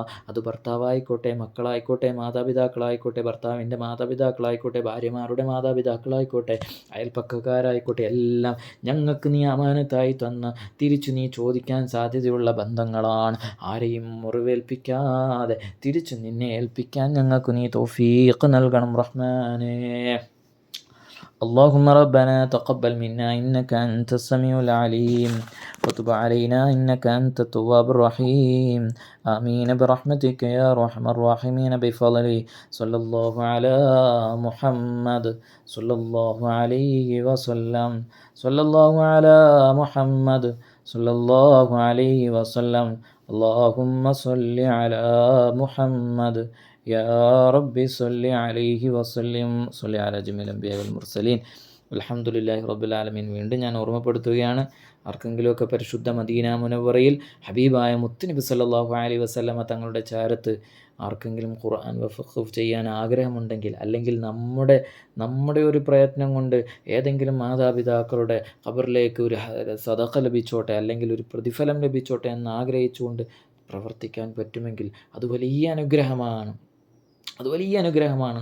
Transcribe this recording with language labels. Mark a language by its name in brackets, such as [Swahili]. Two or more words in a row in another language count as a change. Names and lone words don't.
[Malayalam] അത് ഭർത്താവായിക്കോട്ടെ, മക്കളായിക്കോട്ടെ, മാതാപിതാക്കളായിക്കോട്ടെ, ഭർത്താവിൻ്റെ മാതാപിതാക്കളായിക്കോട്ടെ, ഭാര്യമാരുടെ മാതാപിതാക്കളായിക്കോട്ടെ, അയൽപ്പക്കക്കാരായിക്കോട്ടെ, എല്ലാം ഞങ്ങൾക്ക് നീ അമാനത്തായി തന്ന തിരിച്ചു നീ ചോദിക്കാൻ സാധ്യതയുള്ള ബന്ധങ്ങളാണ്. ആരെയും മുറിവേൽപ്പിക്കാതെ തിരിച്ചു നിന്നെ ഏൽപ്പിക്കാൻ ഞങ്ങൾക്ക് നീ തൗഫീഖ് നൽകണം റഹ്മാനേ. [Arabic] اللهم ربنا تقبل منا إنك أنت السميع العليم وتب علينا إنك أنت التواب الرحيم. آمين برحمتك يا أرحم الراحمين بفضله. صلى الله على محمد صلى الله عليه وسلم. صلى الله على محمد صلى الله عليه وسلم. اللهم صل على محمد يا ربي صل عليه وسلم. صل على جميع الأنبياء والمرسلين. الحمد لله رب العالمين. [Malayalam] വീണ്ടും ഞാൻ ഓർമ്മപ്പെടുത്തുകയാണ്, ആർക്കെങ്കിലുമൊക്കെ പരിശുദ്ധ മദീന മുനവ്വറയിൽ ഹബീബായ മുത്തുനബി [Arabic] صلى الله عليه وسلم [Malayalam] തങ്ങളുടെ ചാരത്ത് ആർക്കെങ്കിലും ഖുർആൻ വഖഫ് ചെയ്യാൻ ആഗ്രഹമുണ്ടെങ്കിൽ, അല്ലെങ്കിൽ നമ്മുടെ ഒരു പ്രയത്നം കൊണ്ട് ഏതെങ്കിലും മാതാപിതാക്കളുടെ ഖബറിലേക്ക് ഒരു സദഖ ലഭിച്ചോട്ടെ, അല്ലെങ്കിൽ ഒരു പ്രതിഫലം ലഭിച്ചോട്ടെ എന്ന് ആഗ്രഹിച്ചുകൊണ്ട് പ്രവർത്തിക്കാൻ പറ്റുമെങ്കിൽ അത് വലിയ അനുഗ്രഹമാണ്.